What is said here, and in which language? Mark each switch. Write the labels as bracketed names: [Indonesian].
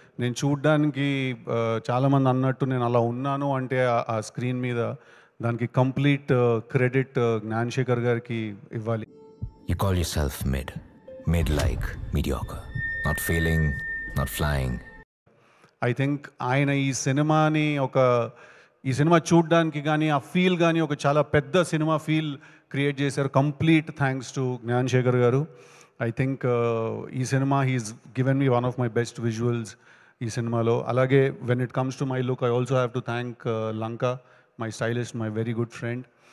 [Telugu] నేను చూడ్డానికి చాలామంది అన్నట్టు నేను అలా ఉన్నాను అంటే ఆ స్క్రీన్ మీద దానికి కంప్లీట్ క్రెడిట్ జ్ఞాన్ శేఖర్ గారికి ఇవ్వాలి. [English] You call yourself mid like mediocre, not failing, not flying. I think [Telugu] ఆయన ఈ సినిమాని ఒక ఈ సినిమా చూడడానికి కానీ ఆ ఫీల్ కానీ ఒక చాలా పెద్ద సినిమా ఫీల్ క్రియేట్ చేశారు. [English] Complete thanks to Gnan Shekhar garu. I think ఈ సినిమా he's given me one of my best visuals [Telugu] ఈ సినిమాలో. [English] అలాగే when it comes to my look I also have to thank Lanka, my stylist, my very good friend.